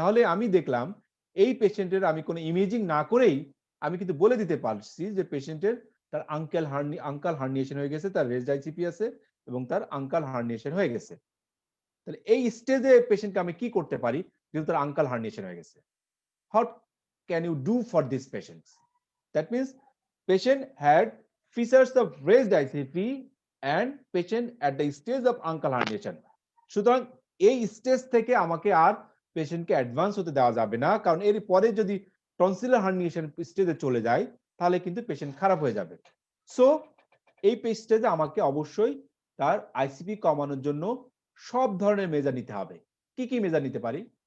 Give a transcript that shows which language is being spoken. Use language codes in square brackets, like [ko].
[bn] তাহলে আমি দেখলাম এই পেশেন্টের আমি কোনো ইমেজিং না করেই আমি কিন্তু বলে দিতে পারছি যে পেশেন্টের তার আঙ্কাল হার্নিয়েশন হয়ে গেছে, তার রেজড আইসিপি আছে এবং তার আঙ্কাল হার্নিয়েশন হয়ে গেছে। তাহলে এই স্টেজে পেশেন্টকে আমি কি করতে পারি যেহেতু তার আঙ্কাল হার্নিয়েশন হয়ে গেছে? [en] What can you do for these patients? That means patient had features of raised ICP and patient at the stage of ankle herniation. [bn] সুতরাং এই স্টেজ থেকে আমাকে আর পেশেন্টকে অ্যাডভান্স হতে দেওয়া যাবে না, কারণ এর পরে যদি টনসিলার হার্নিয়েশন স্টেজে চলে যায় তাহলে কিন্তু পেশেন্ট খারাপ হয়ে যাবে। সো এই স্টেজে আমাকে অবশ্যই তার আইসিপি কমানোর জন্য সব ধরনের মেজার নিতে হবে। কি কি মেজার নিতে পারি?